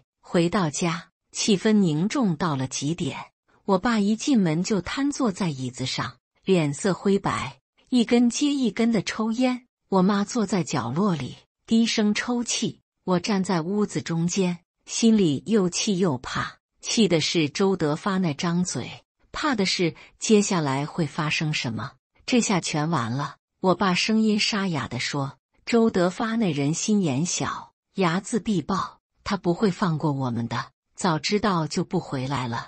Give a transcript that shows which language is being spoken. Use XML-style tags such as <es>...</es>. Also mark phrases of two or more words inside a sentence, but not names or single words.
<zh>回到家，氣氛凝重到了極點。我爸一進門就癱坐在椅子上，臉色灰白，一根接一根的抽煙。我媽坐在角落裡，低聲抽泣。我站在屋子中間，心裡又氣又怕。氣的是周德發那張嘴，怕的是接下來會發生什麼。這下全完了。我爸聲音沙啞地說：周德發那人心眼小，睚眦必報，他不會放過我們的，早知道就不回來了。</zh>